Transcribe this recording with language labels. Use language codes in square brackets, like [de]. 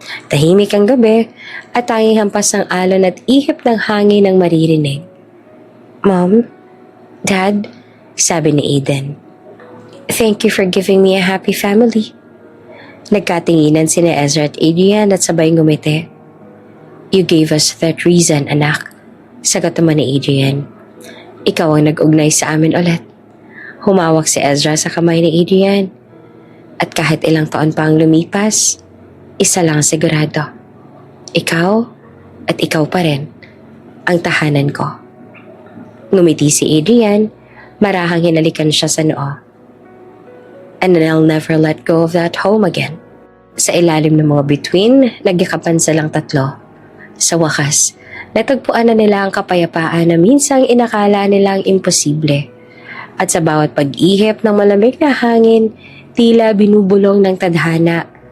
[tl] Tahimik ang gabi at tanging hampas ng alon at ihip ng hangin ang maririnig. [en] Mom, Dad, [tl] sabi ni Eden. [en] Thank you for giving me a happy family. [tl] Nagkatinginan sina Ezra at Adrian at sabay ngumiti. [en] You gave us that reason, anak. [tl] Sagot naman ni Adrian. Ikaw ang nag-ugnay sa amin ulit. Humawak si Ezra sa kamay ni Adrian. At kahit ilang taon pa ang lumipas, isa lang sigurado. Ikaw at ikaw pa rin ang tahanan ko. Ngumiti si Adrian, marahang hinalikan siya sa noo. [en] And I'll never let go of that home again. [tl] Sa ilalim ng mga bituin, nagyakapan silang 3. Sa wakas, natagpuan na nila ang kapayapaan na minsang inakala nilang imposible. At sa bawat pag-ihip ng malamig na hangin, tila binubulong ng tadhana.